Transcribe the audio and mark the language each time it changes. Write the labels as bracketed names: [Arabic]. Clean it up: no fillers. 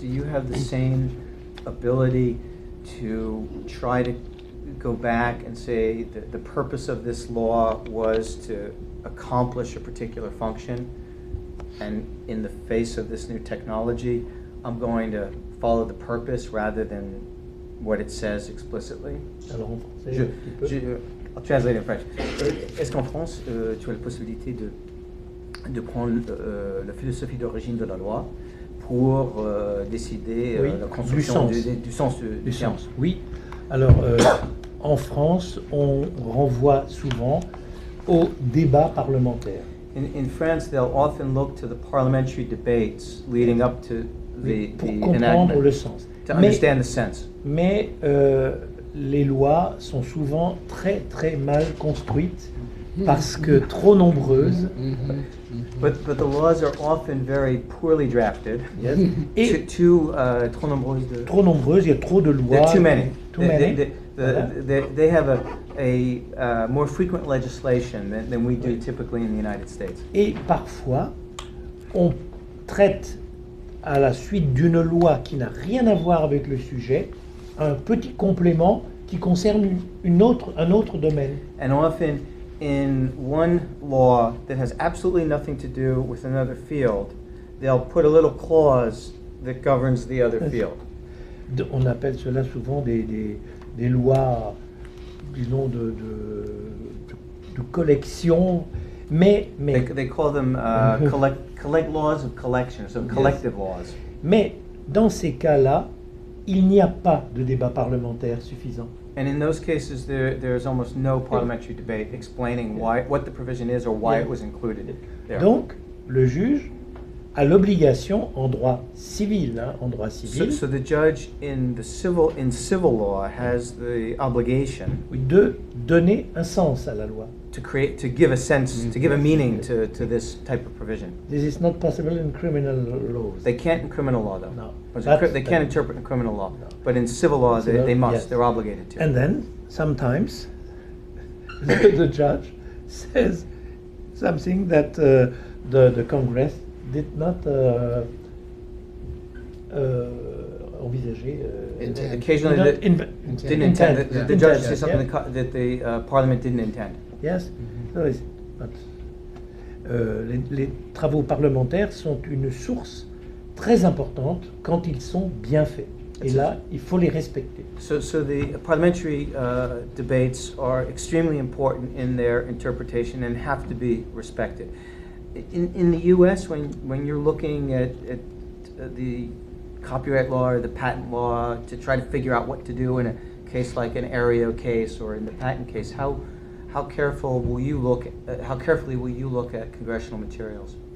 [English] Do you have the same ability to try to go back and say that the purpose of this law was to accomplish a particular function, and in the face of this new technology, I'm going to follow the purpose rather than what it says explicitly? [French] Alors en français, [English] I'll translate in French. [French] Est-ce qu'en France, tu as la possibilité de prendre la philosophie d'origine de la loi pour décider oui, la construction du sens du sens? Oui. Alors, en France, on renvoie souvent au débat parlementaire. [English] In France, they'll often look to the parliamentary debates leading up to [French] pour comprendre le sens. [English] To understand the sense. [French] Mais les lois sont souvent très très mal construites parce que trop nombreuses. [English] But the laws are often very poorly drafted. Yes. Et [French] trop nombreuses. Trop nombreuses, il y a trop de lois. [English] Too many. Too many. They have a more frequent legislation than we do typically in the United States. [French] Et parfois, on traite à la suite d'une loi qui n'a rien à voir avec le sujet, un petit complément qui concerne un autre domaine. [English] And often, in one law that has absolutely nothing to do with another field, they'll put a little clause that governs the other field. [French] On appelle cela souvent des lois, disons, de collection, mais [English] They call them collect laws of collection, so collective laws. [French] Mais dans ces cas-là, il n'y a pas de débat parlementaire suffisant. [English] And in those cases, there's almost no parliamentary debate explaining what the provision is or why it was included there. [French] Donc, le juge a l'obligation en droit civil, hein, en droit civil, [English] So the judge in civil law has the obligation [French] oui, de donner un sens à la loi. [English] to give a sense, to give a meaning to this type of provision. This is not possible in criminal laws. They can't in criminal law, though. No. They can't interpret in criminal law, but in civil law, they must. Yes. They're obligated to. And then sometimes the judge says something that the Congress did not envisager. Occasionally, did not didn't intend. The judge says yeah. something that the Parliament didn't intend. Yes. So but, [French] les travaux parlementaires sont une source très importante quand ils sont bien faits. Et là, il faut les respecter. [English] So the parliamentary debates are extremely important in their interpretation and have to be respected. In the U.S., when you're looking at the copyright law or the patent law to try to figure out what to do in a case like an Aereo case or in the patent case, how carefully will you look at congressional materials?